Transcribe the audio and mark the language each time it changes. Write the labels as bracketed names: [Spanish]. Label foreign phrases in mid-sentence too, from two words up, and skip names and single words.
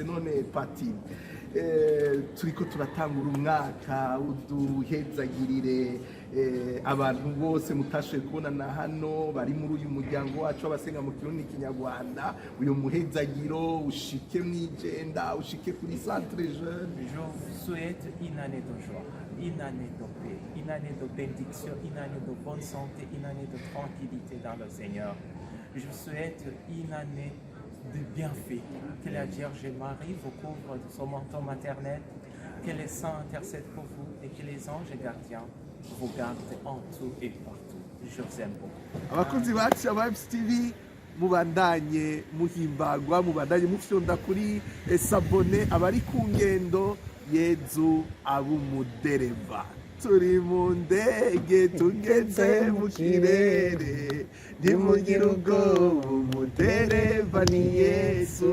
[Rundi] None Pati, turiko turatangura umwaka uduhezagirire abantu bose mutashoboye kubonana hano bari muri uyu muryango wacu w'abasenga mu Kirundi Kinyarwanda, uyu muhezagiro ushike mw'ijenda, ushike kuri Centre Jeune. [French] Je vous souhaite une année de joie, une année de paix, une année de bénédiction, une année de bonne santé, une année de tranquillité dans le Seigneur. Je vous souhaite une année de bienfaits. Que la Vierge Marie vous couvre de son manteau maternel, que les saints intercèdent pour vous et que les anges gardiens vous gardent en tout et partout. Je vous aime beaucoup. [Rundi] Abakunzi ba Axia Vibes TV, mubandanye muhimbagwa, mubandanye mufyonda kuri sabone. Abari ku ngendo, Yezu abumudereva. Turi mu ndege tugeze mu kirere, ntimugire ubwoba umudereva ni Yesu.